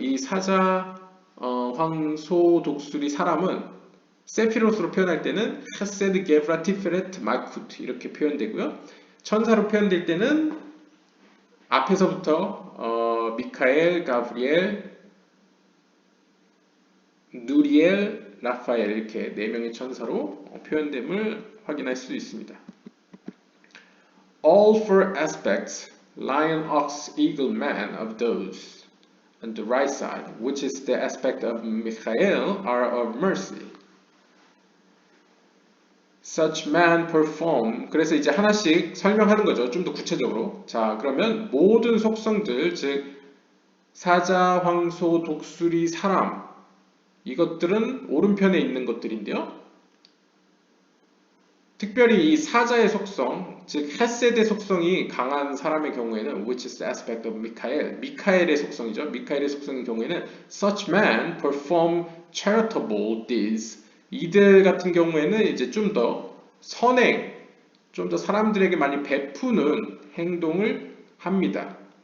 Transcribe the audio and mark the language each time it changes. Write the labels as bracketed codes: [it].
[ko] 이 사자, 황소, 독수리, 사람은 세피로스로 표현할 때는 헤세드, 게브라, 티페레트, 말쿠트 이렇게 표현되고요. 천사로 표현될 때는 앞에서부터 미카엘, 가브리엘, 누리엘, 라파엘 이렇게 네 명의 천사로 표현됨을 확인할 수 있습니다. [en] All four aspects, lion, ox, eagle, man of those on the right side, which is the aspect of Michael, are of mercy. Such man perform. [ko] 그래서 이제 하나씩 설명하는 거죠. 좀 더 구체적으로. 자, 그러면 모든 속성들, 즉 사자, 황소, 독수리, 사람 이것들은 오른편에 있는 것들인데요. 특별히 이 사자의 속성, 즉 헤세드의 속성이 강한 사람의 경우에는 [en] which is the aspect of [ko] 미카엘, 미카엘의 속성이죠. 미카엘의 속성의 경우에는 [en] such man perform charitable deeds. [ko] 이들 같은 경우에는 이제 좀 더 선행, 좀 더 사람들에게 많이 베푸는 행동을 합니다.